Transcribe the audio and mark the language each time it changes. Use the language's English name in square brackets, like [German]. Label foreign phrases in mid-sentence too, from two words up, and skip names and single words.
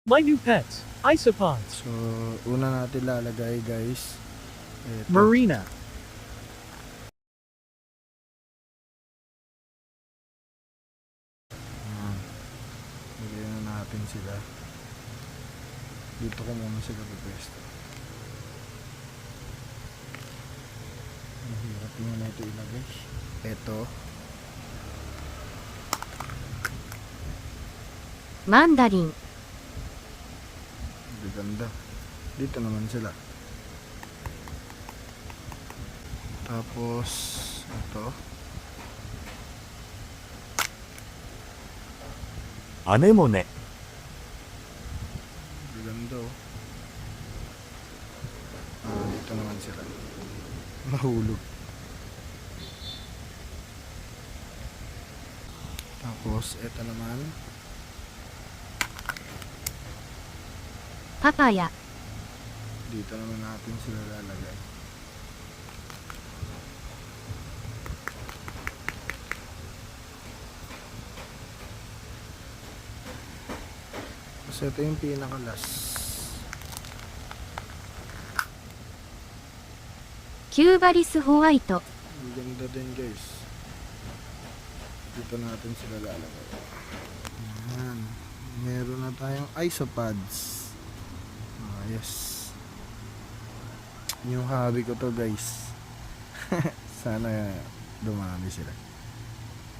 [English] My new pets, isopods. [Filipino] So, una natin lalagay guys. Ito. Marina. Lagyan na natin sila. Dito ko muna sila pipwesto. Mahirap nyo na ito ilagay. Ito. マンダリン、 Ganda. Dito naman sila. Tapos, ito. アネモネ、 Ganda oh. Dito naman sila. Mahulog. Tapos, ito naman. パパヤ、 Dito naman natin sila lalagay. Tapos ito yung pinakalas. キューバリスホワイト、 Ang ganda din guys. Dito natin sila lalagay. Ayan. Meron na tayong isopods. Yes. Yung hobby ko to guys. Sana dumami sila.